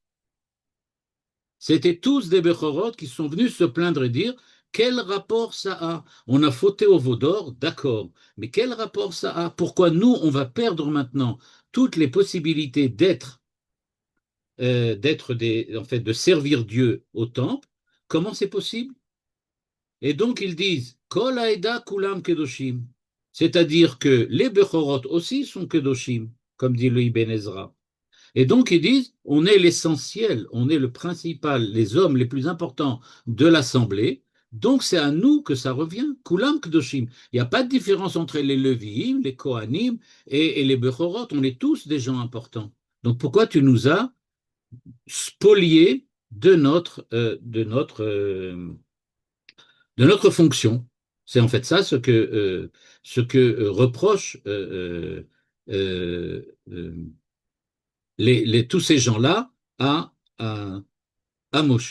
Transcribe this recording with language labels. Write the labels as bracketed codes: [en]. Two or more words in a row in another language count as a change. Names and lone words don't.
[fr] C'était tous des Bechorot qui sont venus se plaindre et dire quel rapport ça a? On a fauté au veau d'or, d'accord, mais quel rapport ça a? Pourquoi nous, on va perdre maintenant toutes les possibilités d'être en fait, de servir Dieu au temple, comment c'est possible? Et donc ils disent [he] כל העדה כלם קדשים, [fr] c'est-à-dire que les Bechorot aussi sont kedoshim, comme dit le Ibn Ezra. Et donc ils disent on est l'essentiel, on est le principal, les hommes les plus importants de l'assemblée. Donc c'est à nous que ça revient, [he] כלם קדשים. [fr] Il n'y a pas de différence entre les Leviim, les Kohanim et les Bechorot. On est tous des gens importants. Donc pourquoi tu nous as spoliés de notre fonction? C'est en fait ça ce que reprochent tous ces gens-là à, à, à Moshe.